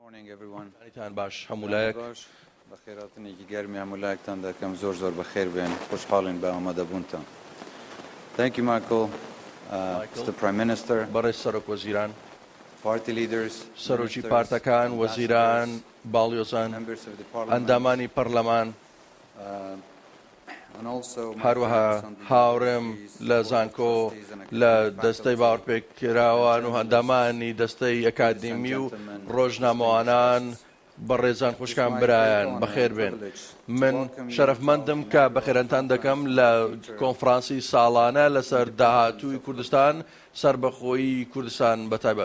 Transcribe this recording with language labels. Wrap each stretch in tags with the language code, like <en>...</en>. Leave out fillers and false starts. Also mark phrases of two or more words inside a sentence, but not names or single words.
<ckb>ئەتان باش هەمولایەک بەخێراتنێکی گەرمی هەمولایەکتان دەکەم زۆر بەخێر بێن خوشحاڵین بە ئامادەبوونتان.</ckb> <en>Thank you, Michael. Mr. Prime Minister,</en> <ckb>بەڕێز سەرۆک وەزیران،</ckb> <en>party leaders,</en> <ckb>سەرۆکی پارتەکان، وەزیران، باڵیۆزان،</ckb> <en>members of the parliament,</en> <ckb>ئەندامانی پەرلەمان،</ckb> <en>and also</en> <ckb>هەروەها هاوڕێم لە زانکۆ لە دەستەی باوەڕپێکراوان و هەندامانی دەستەی ئەکادمی و ڕۆژنامەوانان، بەڕێزان خوشکان برایان بەخێر بێن. من شەرەفمەندم کە بەخێرانتان دەکەم لە کۆنفرانسی ساڵانە لەسەر داهاتووی کوردستان، سربەخۆیی کوردستان بەتایبەت.</ckb>